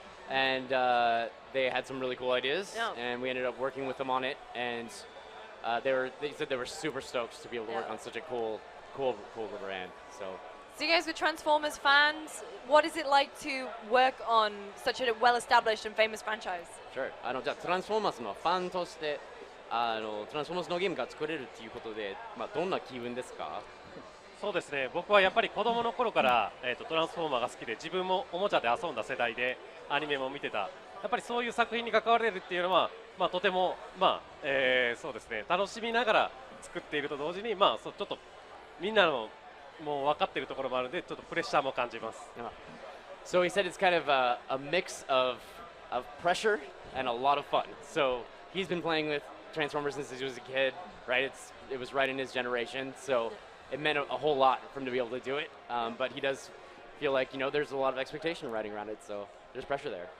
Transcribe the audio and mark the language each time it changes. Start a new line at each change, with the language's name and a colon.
English: And they had some really cool ideas, and we ended up working with them on it. And they said they were super stoked to be able to work on such a cool brand. So you guys were Transformers fans. What is it like to work on such a well-established and famous franchise? Sure.
Japanese: じゃあトランスフォーマーズのファンとしてトランスフォーマーズのゲームが作れるっていうことで、どんな気分ですか？そうですね。僕はやっぱり子供の頃から、トランスフォーマーが好きで、自分もおもちゃで遊んだ世代でアニメも見てた。やっぱりそういう作品に関われるっていうのは、とてもそうですね。楽しみながら作っていると同時に、ちょっとみんなのもう分かっているところもあるので、ちょっとプレッシャーも感じます。
English: So he said it's kind of a mix of pressure and a lot of fun. So he's been playing with Transformers since he was a kid, right? It was right in his generation, so it meant a whole lot for him to be able to do it. But he does feel like there's a lot of expectation riding around it, so there's pressure there.